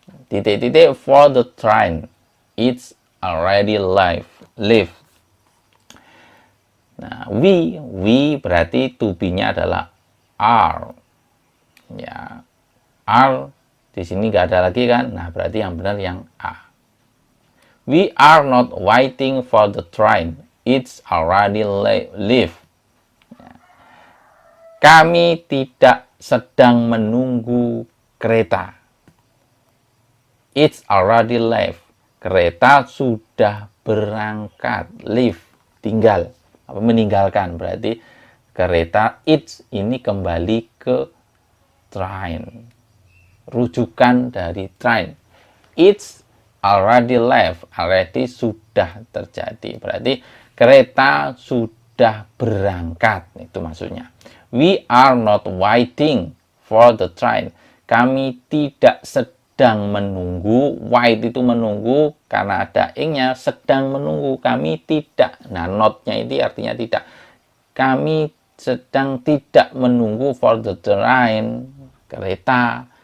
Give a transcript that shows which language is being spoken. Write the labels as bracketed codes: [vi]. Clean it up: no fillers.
[id] Titik-titik [en] for the train. It's already live. [id] Nah, we berarti to be-nya adalah are. Ya, are di sini nggak ada lagi kan? Nah, berarti yang benar yang A. [en] We are not waiting for the train. It's already leave. Ya. [id] Kami tidak sedang menunggu kereta. [en] It's already left. [id] Kereta sudah berangkat. Leave, tinggal. Meninggalkan. Berarti kereta it's ini kembali ke train. Rujukan dari train. [en] It's already left. [id] Already sudah terjadi. Berarti kereta sudah berangkat. Itu maksudnya. [en] We are not waiting for the train. [id] Kami tidak sedang menunggu. Wait itu menunggu. Karena ada ing-nya. Sedang menunggu. Kami tidak. Nah, not-nya itu artinya tidak. Kami sedang tidak menunggu [en] for the train. [id] Kereta.